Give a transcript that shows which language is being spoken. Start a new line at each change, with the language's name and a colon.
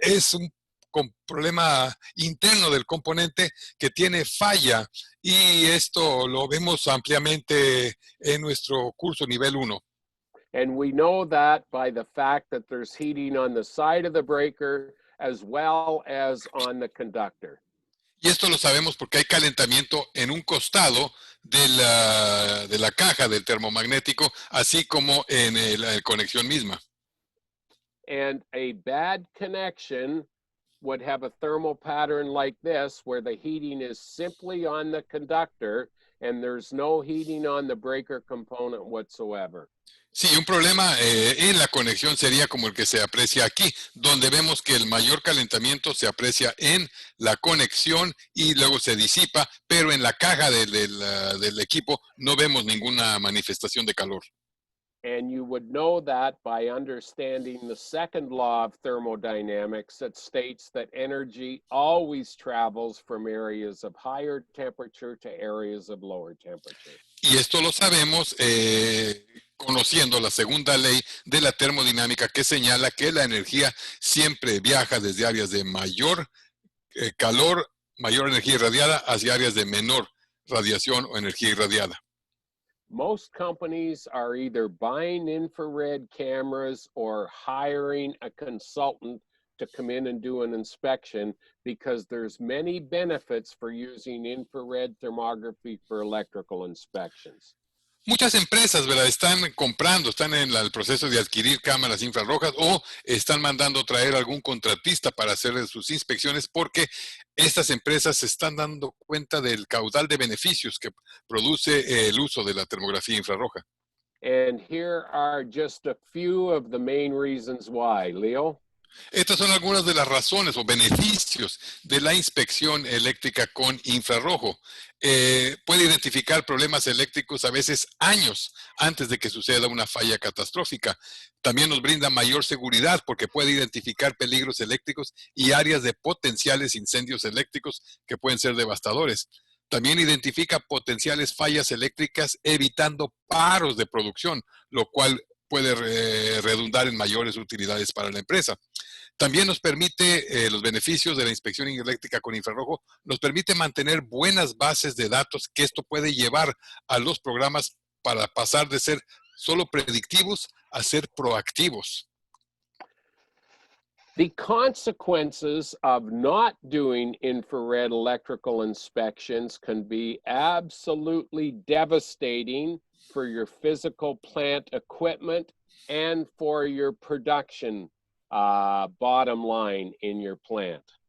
Spanish: Es un problema interno del componente que tiene falla, y esto lo vemos ampliamente en nuestro curso nivel 1.
English: And we know that by the fact that there's heating on the side of the breaker as well as on the conductor.
Spanish: Y esto lo sabemos porque hay calentamiento en un costado de la caja del termomagnético, así como en la conexión misma.
English: And a bad connection would have a thermal pattern like this, where the heating is simply on the conductor and there's no heating on the breaker component whatsoever.
Spanish: Sí, un problema en la conexión sería como el que se aprecia aquí, donde vemos que el mayor calentamiento se aprecia en la conexión y luego se disipa, pero en la caja del equipo no vemos ninguna manifestación de calor.
English: And you would know that by understanding the second law of thermodynamics that states that energy always travels from areas of higher temperature to areas of lower temperature.
Spanish: Y esto lo sabemos conociendo la segunda ley de la termodinámica, que señala que la energía siempre viaja desde áreas de mayor calor, mayor energía irradiada, hacia áreas de menor radiación o energía irradiada.
English: Most companies are either buying infrared cameras or hiring a consultant to come in and do an inspection, because there's many benefits for using infrared thermography for electrical inspections.
Spanish: Muchas empresas, ¿verdad?, están comprando, están en el proceso de adquirir cámaras infrarrojas o están mandando traer algún contratista para hacer sus inspecciones, porque estas empresas se están dando cuenta del caudal de beneficios que produce el uso de la termografía infrarroja.
English: And here are just a few of the main reasons why. Leo?
Spanish: Estas son algunas de las razones o beneficios de la inspección eléctrica con infrarrojo. Puede identificar problemas eléctricos a veces años antes de que suceda una falla catastrófica. También nos brinda mayor seguridad porque puede identificar peligros eléctricos y áreas de potenciales incendios eléctricos que pueden ser devastadores. También identifica potenciales fallas eléctricas, evitando paros de producción, lo cual puede redundar en mayores utilidades para la empresa. También nos permite, los beneficios de la inspección eléctrica con infrarrojo, nos permite mantener buenas bases de datos, que esto puede llevar a los programas para pasar de ser solo predictivos a ser proactivos.
English: The consequences of not doing infrared electrical inspections can be absolutely devastating for your physical plant equipment and for your production bottom line in your plant.